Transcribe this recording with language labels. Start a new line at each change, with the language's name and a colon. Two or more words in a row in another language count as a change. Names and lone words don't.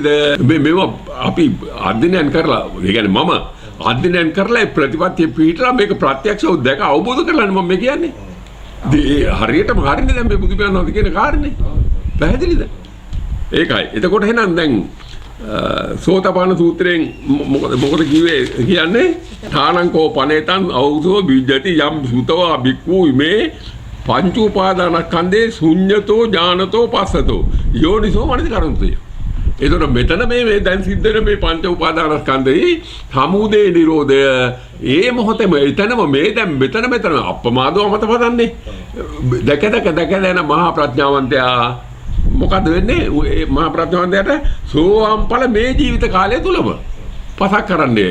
Sinhala: මේවා අපි අධ්‍යයනය කරලා, ඒ කියන්නේ මම අධ්‍යයනය කරලා ප්‍රතිපත්තිය පිළිතලා මේක ප්‍රත්‍යක්ෂව දැක අවබෝධ කරගන්න මම මේ කියන්නේ. හරියටම හරිනේ දැන් මේ බුදු පියාණන් කියන කාරණේ. පැහැදිලිද? ඒකයි. එතකොට එහෙනම් දැන් සෝතපන්න සූත්‍රයෙන් මොකද කියන්නේ?
Pali: ථානංකෝ පනේතං අවුසෝ විජ්ජති යම් සුතවා බික්ඛු මේ පංච උපාදානස්කන්ධේ ශුඤ්ඤතෝ ඥානතෝ පස්සතෝ යෝනිසෝ මනසිකරන්තය.
Sinhala: එතකොට මෙතන මේ දැන් සිද්ධ වෙන මේ පංච උපාදානස්කන්ධේ සමුදය නිරෝධය ඒ මොහොතේම එතනම මේ දැන් මෙතන අප්‍රමාදව මත පදන්නේ. දැක යන මහා ප්‍රඥාවන්තයා මොකද වෙන්නේ? මේ මහා ප්‍රඥාවන්තයාට සෝවාන් ඵල මේ ජීවිත කාලය තුලම පසක් කරන්නේ.